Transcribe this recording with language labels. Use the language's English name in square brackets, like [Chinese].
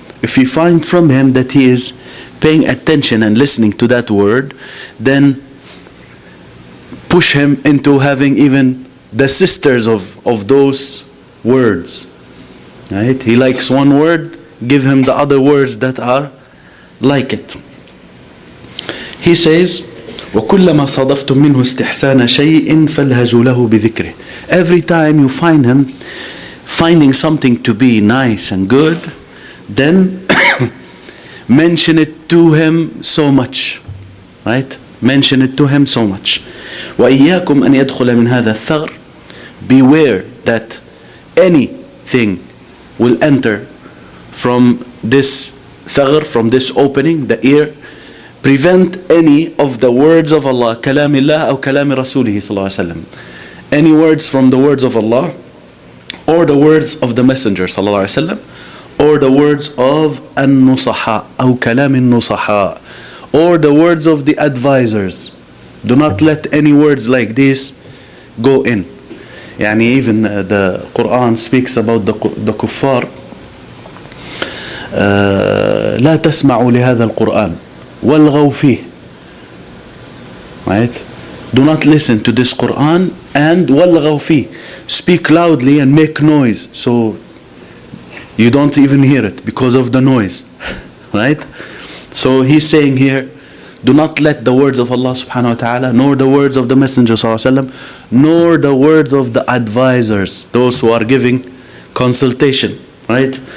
[English] If you find from him that he is paying attention and listening to that word, then push him into having even the sisters of those words. Right? He likes one word, give him the other words that are like it. He says, [Arabic] وَكُلَّمَا صَادَفْتُم مِّنْهُ اسْتِحْسَانَ شَيْءٍ فَالْهَجُوا لَهُ بِذِكْرِهِ. [English] Every time you find him finding something to be nice and good, then mention it to him so much. Right? Mention it to him so much. [Arabic] وَإِيَّاكُمْ أَنْ يَدْخُلَ مِنْ هَذَا الثَّغْرِ. [English] Beware that anything will enter from this thagr, from this opening, the ear. Prevent any of the words of Allah, [Arabic] كلام الله أو كلام رسوله صلى الله عليه وسلم. [English] Any words from the words of Allah, or the words of the Messenger صلى الله عليه وسلم, or the words of [Arabic] النصحاء أو كلام النصحاء, [English] or the words of the advisors. Do not let any words like this go in. يعني even the Qur'an speaks about the kuffar. [Arabic] لا تسمعوا لهذا القرآن والغوا فيه. [English] Right? Do not listen to this Qur'an and [Arabic] والغوا فيه. [English] Speak loudly and make noise so you don't even hear it because of the noise. Right? So he's saying here, do not let the words of Allah subhanahu wa ta'ala, nor the words of the Messenger sallallahu alaihi wasallam, nor the words of the advisors, those who are giving consultation, right?